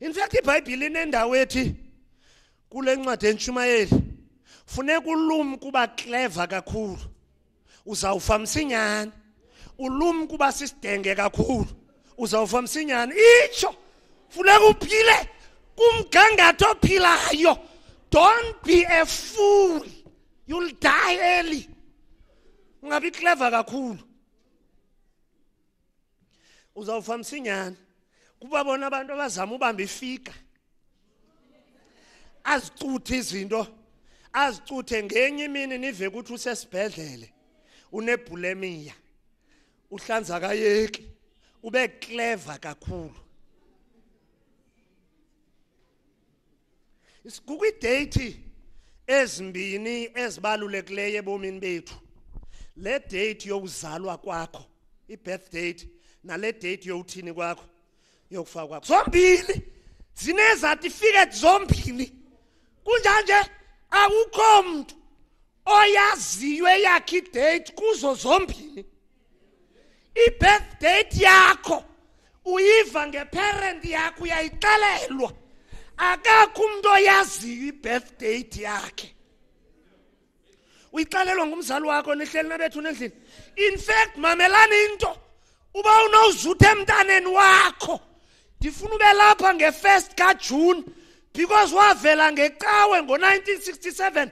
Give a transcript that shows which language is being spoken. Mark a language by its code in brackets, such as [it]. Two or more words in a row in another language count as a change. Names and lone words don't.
[en] In fact [xh] iBhayibhile inendawo ethi kule ncwadi eNtshumayeli funeka ulum kuba clever kakhulu uzawufa msinyane, ulum kuba sisidenge kakhulu uzawufa msinyane. Itsho funeka uphile kumgangatho ophilayo. [en] Don't be a fool, you'll die early. [xh] Ungabi clever kakhulu uzawufa msinyane. Kuba bona abantu abazama ubamba ifika azicuthe izinto, azicuthe ngenye imini nive ukuthi usesibhedlele unebulimia, uhlanza kayeki, ube clever kakhulu. Isikukho idate ezimbini ezibalulekileyo ebomini bethu. Le date yokuzalwa kwakho, [en] i-birth date, [xh] nale date yokuthini kwakho, yokufa kwakho. Zombili zinezatifiketi zombili. Kunjanje akukho umuntu oyaziyo eyakhe idate kuzo zombili. I- [en] birth date [xh] yakho uyiva ngeparent yakho, uyayixelelwa. Akakho umuntu oyaziyo i- [en] birth date [xh] yakhe. Uyixelelwa ngumzali wakho nihleli nabethu endlini. [en] In fact [xh] mamelani into, uba unozutha emntaneni wakho ndifuna ube lapha nge-1st kaJune because wavela ngecawe ngo-1967.